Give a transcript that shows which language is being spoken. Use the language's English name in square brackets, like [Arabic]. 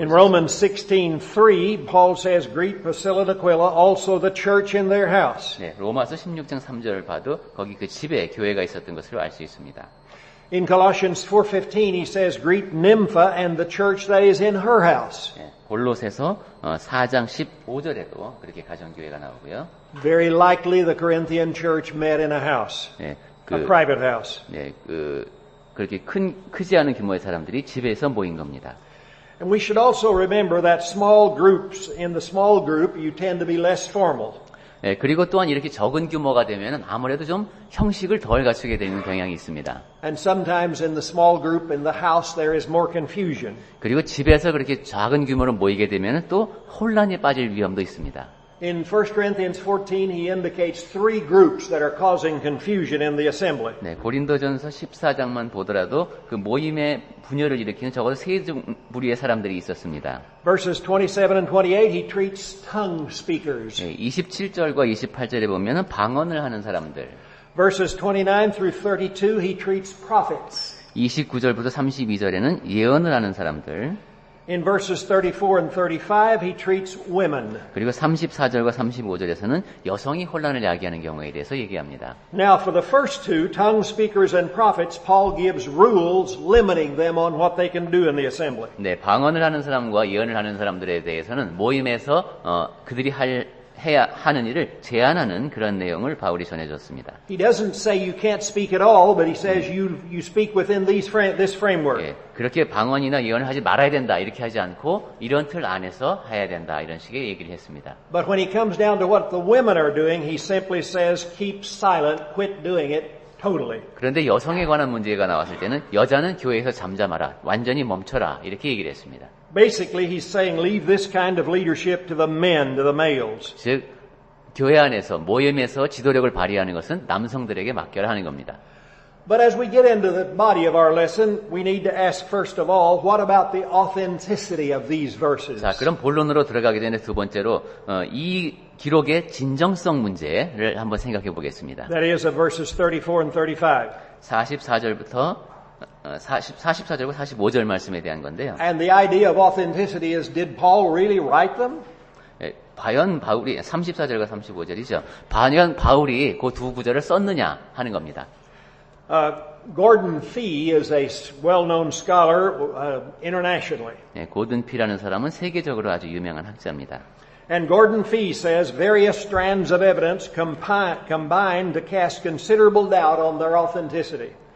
[English] In Romans 16:3, Paul says, Greet Priscilla and Aquila, also the church in their house. [Korean] 네, 로마서 16장 3절을 봐도 거기 그 집에 교회가 있었던 것을 알 수 있습니다. [English] In Colossians 4:15, he says, Greet Nympha and the church that is in her house. [Korean] 네, 골로새서 4장 15절에도 그렇게 가정교회가 나오고요. [English] Very likely the Corinthian church met in a house, [Korean] 네, [English] a private house. [Korean] 네, 그렇게 크지 않은 규모의 사람들이 집에서 모인 겁니다. [English] And we should also remember that small groups, in the small group, you tend to be less formal. [Korean] 예, 그리고 또한 이렇게 적은 규모가 되면 아무래도 좀 형식을 덜 갖추게 되는 경향이 있습니다. [English] And sometimes in the small group in the house there is more confusion. [Korean] 그리고 집에서 그렇게 작은 규모로 모이게 되면 또 혼란에 빠질 위험도 있습니다. [English] In 1 Corinthians 14, he indicates three groups that are causing confusion in the assembly. [Korean] 네, 고린도전서 14장만 보더라도 그 모임의 분열을 일으키는 적어도 세 무리의 사람들이 있었습니다. [English] Verses 27 and 28, he treats tongue speakers. [Korean] 네, 27절과 28절에 보면은 방언을 하는 사람들. [English] Verses 29 through 32, he treats prophets. [Korean] 29절부터 32절에는 예언을 하는 사람들. [English] In verses 34 and 35, he treats women. [Korean] 그리고 34절과 35절에서는 여성이 혼란을 야기하는 경우에 대해서 얘기합니다. [English] Now, for the first two, tongue speakers and prophets, Paul gives rules limiting them on what they can do in the assembly. [Korean] 네, 방언을 하는 사람과 예언을 하는 사람들에 대해서는 모임에서 그들이 해야 하는 일을 제한하는 그런 내용을 바울이 전해줬습니다. [English] He doesn't say you can't speak at all, but he says you speak within this framework. [Korean] 예, 그렇게 방언이나 예언을 하지 말아야 된다 이렇게 하지 않고 이런 틀 안에서 해야 된다 이런 식의 얘기를 했습니다. [English] But when he comes down to what the women are doing, he simply says keep silent, quit doing it totally. [Korean] 그런데 여성에 관한 문제가 나왔을 때는 여자는 교회에서 잠잠하라, 완전히 멈춰라 이렇게 얘기를 했습니다. [English] Basically, he's saying leave this kind of leadership to the men, to the males. [Korean] 즉 교회 안에서 모임에서 지도력을 발휘하는 것은 남성들에게 맡겨라 하는 겁니다. [English] But as we get into the body of our lesson, we need to ask first of all, what about the authenticity of these verses? [Korean] 자, 그럼 본론으로 들어가기 전에 두 번째로 이 기록의 진정성 문제를 한번 생각해 보겠습니다. [English] That is of verses 34 and 35. [Korean] 44절부터 44절과 45절 말씀에 대한 건데요. [English] And the idea of authenticity is, did Paul really write them? [Korean] 예, 과연 바울이 34절과 35절이죠. 과연 바울이 그 두 구절을 썼느냐 하는 겁니다. [English] Gordon Fee is a well-known scholar internationally. [Korean] 예, 고든 피라는 사람은 세계적으로 아주 유명한 학자입니다. [English] And Gordon Fee says various strands of evidence combine to cast considerable doubt on their authenticity.